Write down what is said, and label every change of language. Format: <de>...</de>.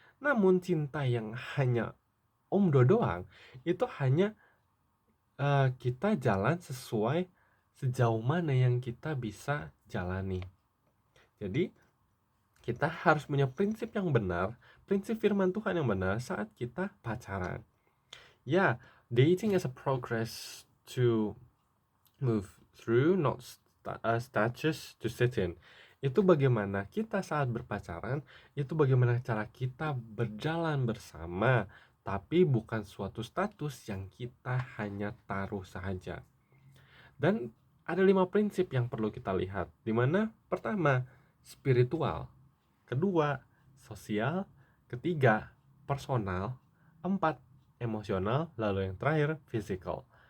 <id>Namun cinta yang hanya omdo doang, itu hanya kita jalan sesuai sejauh mana yang kita bisa jalani. Jadi Kita harus punya prinsip yang benar, prinsip firman Tuhan yang benar saat kita pacaran.</id> <en>Ya, dating is a progress to move through, not status to sit in.</en> <id>Itu bagaimana kita saat berpacaran, itu bagaimana cara kita berjalan bersama, tapi bukan suatu status yang kita hanya taruh saja. Dan ada 5 prinsip yang perlu kita lihat, di mana pertama, spiritual, kedua, sosial, ketiga, personal, empat, emosional, lalu yang terakhir, physical.</id>